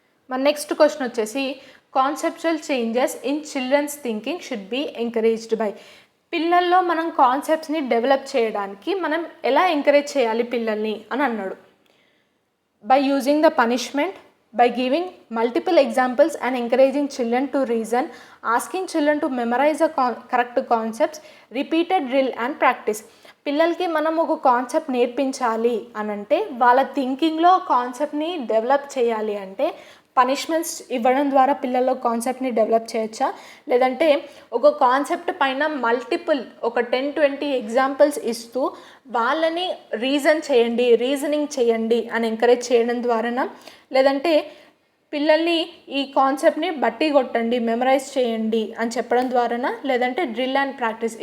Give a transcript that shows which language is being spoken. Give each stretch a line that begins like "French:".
English: మన next question వచ్చేసి conceptual changes in children's thinking should be encouraged by.
Telugu: పిల్లల్లో మనం కాన్సెప్ట్స్ని డెవలప్ చేయడానికి మనం ఎలా ఎంకరేజ్ చేయాలి పిల్లల్ని అని అన్నాడు.
English: By using the punishment, by giving multiple examples and encouraging children to reason, asking children to memorize the correct concepts, repeated drill and practice.
Telugu: పిల్లలకి మనం ఒక కాన్సెప్ట్ నేర్పించాలి అని అంటే వాళ్ళ థింకింగ్లో కాన్సెప్ట్ని డెవలప్ చేయాలి అంటే పనిష్మెంట్స్ ఇవ్వడం ద్వారా పిల్లల్లో కాన్సెప్ట్ని డెవలప్ చేయొచ్చా, లేదంటే ఒక కాన్సెప్ట్ పైన మల్టిపుల్ ఒక 10-20 ఎగ్జాంపుల్స్ ఇస్తూ వాళ్ళని రీజనింగ్ చేయండి అని ఎంకరేజ్ చేయడం ద్వారానా, లేదంటే పిల్లల్ని ఈ కాన్సెప్ట్ని బట్టి కొట్టండి, మెమరైజ్ చేయండి అని చెప్పడం ద్వారానా, లేదంటే డ్రిల్ అండ్ ప్రాక్టీస్.